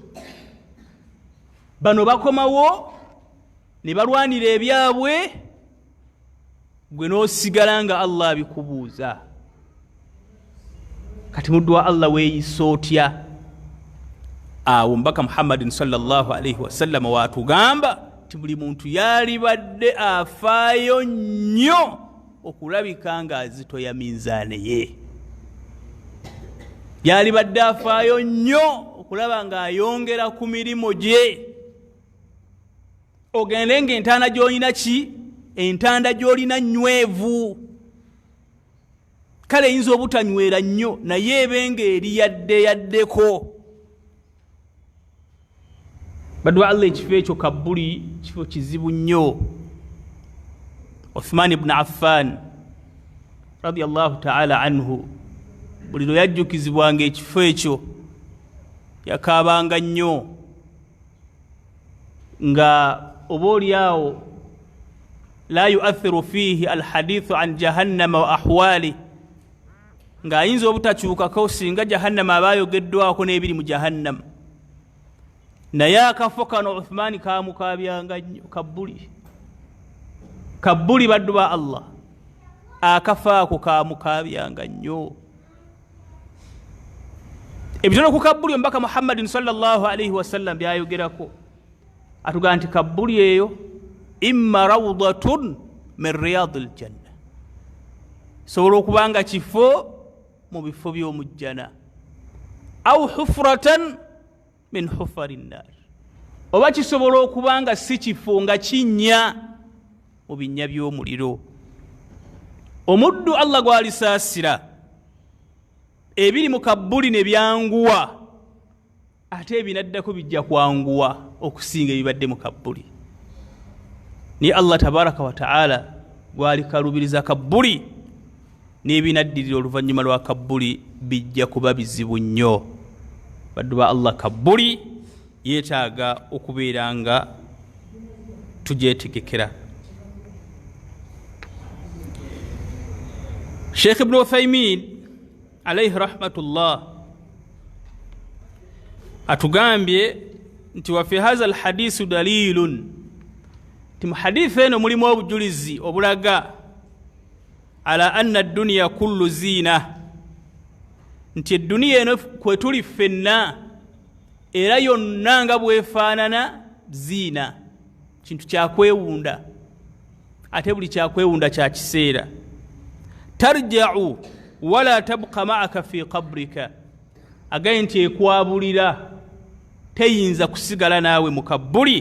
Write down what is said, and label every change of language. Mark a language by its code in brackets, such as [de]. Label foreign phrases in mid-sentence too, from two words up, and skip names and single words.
[lg] Bano bakomawo ne balwanira ebyabwe, gwe n'osigala nga Allah abikubuuza. Kati muddu wa Allah weeyisa otya? Awo mbaka Muhammadin [ar] صلى الله عليه وسلم [lg] waatugamba nti buli muntu yalibadde afaayo nnyo okulabika nga azitoya minzaane ye. Yalibadde afaayo nnyo okulaba nga ayongera ku mirimo gye. Ogende ng'entanda gy'olina ki? Entanda gy'olina nnywevu. Kale eyinza obutanywera nnyo naye ebenga eri yaddeko. Baddu Allah ekifo ekyo kabuli kifo kizibu nnyo. Uthman ibn Affan [ar] رضي الله تعالى عنه [lg] buli lwe yajjukizibwanga ekifo ekyo yakaabanga nnyo nga oboolyawo [ar] لا يؤثر فيه الحديث عن جهنم وأهوال, [lg] nga ayinza obutakyukako singa jahannama abayogeddwako n'ebiri mu jahannama. Naye akafo kano Uthmani kaamukabyanga nnyo. Kabuli baddu ba Allah, akafo ako kaamukabyanga nnyo. Ebitono ku kabuli omubaka Muhammadin [ar] صلى الله عليه وسلم [lg] byayogerako, atugamba nti kabuli eyo [ar] إما روضة من رياض الجنة, [lg] sobola okubanga kifo mu bifo by'omujjana, [ar] أو حفرة من حفر النار, [lg] oba kisobola okubanga si kifo nga kinnya mu binnya by'omuliro. Omuddu Allah gwalisaasira ebiri mu kabuli ne byanguwa, ate ebinaddako bijja kwanguwa okusinga ebibadde mu kabuli. Ni [ar] الله تبارك وتعالى [lg] gwalikalubiriza kabuli n'ebinaddirira oluvannyuma lwa kabuli bijja kuba bizibu nnyo. Baddu ba Allah, kabuli yeetaaga okubeera nga tugyetegekera. Sheikh Ibn Uthaymin [ar] عليه رحمة الله [lg] atugambye nti [ar] وفي هذا الحديث دليل, [lg] ti mu hadithi eno mulimu obujulizi obulaga [ar] على أن الدنيا كلها زينة, [lg] nti edduniya eno kwe tuli ffenna era yonna nga bwefaanana ziina, kintu kyakwewunda, ate buli kyakwewunda kya kiseera. [ar] ترجع ولا تبقى معك في قبرك, [lg] agaye nti ekwabulira teyinza kusigala naawe mu kabuli.